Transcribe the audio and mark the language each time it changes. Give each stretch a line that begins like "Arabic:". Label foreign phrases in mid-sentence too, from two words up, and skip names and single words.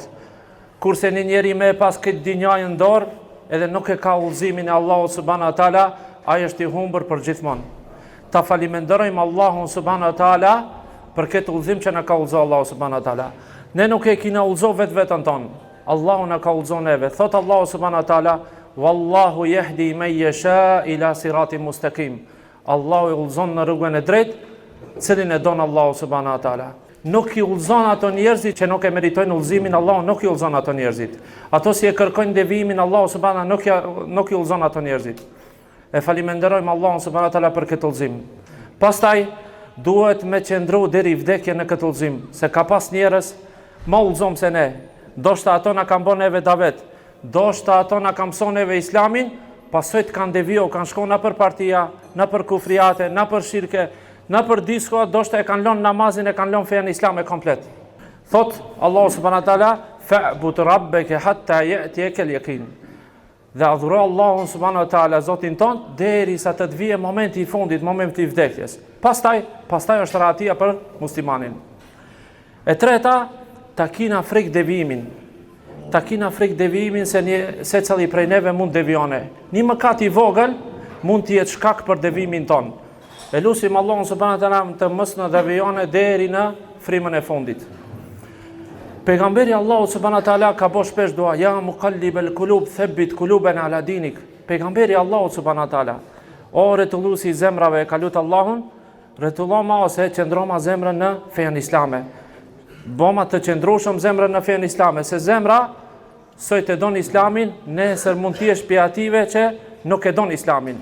Albanian: Kurse një njeri me pas këtë dinjën në dorë, edhe nuk e ka udhëzimin e Allahut
Arabic: سبحانه وتعالى,
Albanian: ai është i humbur për gjithmonë. Ta falimenderojmë Allahun
Arabic: سبحانه وتعالى
Albanian: për këtë udhëzim që na ka udhëzuar Allahu
Arabic: سبحانه وتعالى.
Albanian: Ne nuk e kina udhëzuar vetën tonë. Allahu na ka udhëzuar neve. Thot Allahu
Arabic: سبحانه وتعالى, والله يهدي من يشاء إلى صراط مستقيم.
Albanian: Allahu i udhëzon në rrugën e drejtë, cilin e don Allahu
Arabic: سبحانه وتعالى.
Albanian: Nuk i udhëzon ato njerëzit që nuk e meritojnë udhëzimin Allahu, nuk i udhëzon ato njerëzit. Ato si e kërkojnë devijimin Allahu subhanahu nuk i udhëzon ato njerëzit. E falimenderojmë Allahun
Arabic: سبحانه وتعالى
Albanian: për këtë udhëzim. Pastaj duhet me qëndru deri vdekje në këtë udhëzim, se ka pas njerëz ma udhëzom se ne. Doshta ato na kanë bën neve davet, doshta ato na kanë mëson neve islamin, pasoj të kanë deviju, kanë shku në për partia, në për kufriate, në për shirke, në për disko, doshta e kanë lënë namazin, e kanë lënë fejen islame komplet. Thot Allahu
Arabic: سبحانه وتعالى, فاعبد ربك حتى يأتيك اليقين.
Albanian: Dhe adhuro Allahun
Arabic: سبحانه وتعالى,
Albanian: Zotin ton, derisa të vijë momenti i fundit, momenti i vdekjes. Pastaj është rahatia për muslimanin. E treta, ta kina frikë devijimin. Ta kina frikë devijimin se cili prej neve mund devijone. Një mëkat i vogël mund të jetë shkak për devijimin ton. E lusim Allahun
Arabic: سبحانه وتعالى
Albanian: të mos na devijone deri në frymën e fundit. Pejgamberi Allahu
Arabic: سبحانه وتعالى
Albanian: ka bësh shpesh dua,
Arabic: يا مقلب القلوب ثبت قلوبنا على دينك.
Albanian: Pejgamberi Allahu
Arabic: سبحانه وتعالى,
Albanian: o rretulluesi i zemrave, ka lut Allahun, rretulloma ose qëndroma zemrën në fejen islame. Boma të qëndrueshëm zemrën në fejen islame, se zemra sot e don islamin, nesër mund të jesh pjative që nuk e don islamin.